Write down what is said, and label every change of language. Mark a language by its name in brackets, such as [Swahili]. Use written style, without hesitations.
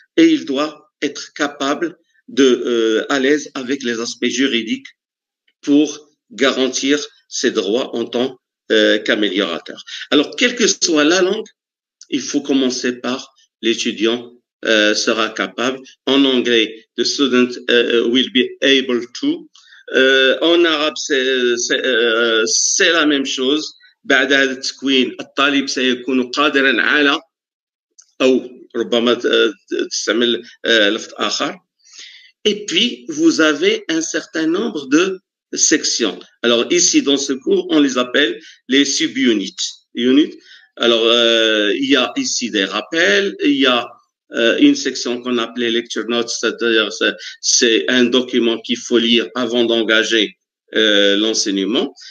[French] Et il doit être capable de, à l'aise avec les aspects juridiques pour garantir ses droits en tant qu'améliorateur. Alors, quelle que soit la langue, il faut commencer par l'étudiant sera capable. En anglais, [English] the student will be able to. [French] En arabe, c'est la même chose. [Arabic] بعد هذا التكوين الطالب سيكون قادرا على أو ربما تستعمل لفظ آخر. [French] Et puis, vous avez un certain nombre de sections. Alors, ici, dans ce cours, on les appelle les subunits. Alors, il y a ici des rappels, il y a une section qu'on appelait lecture notes, c'est-à-dire c'est un document qu'il faut lire avant d'engager l'enseignement.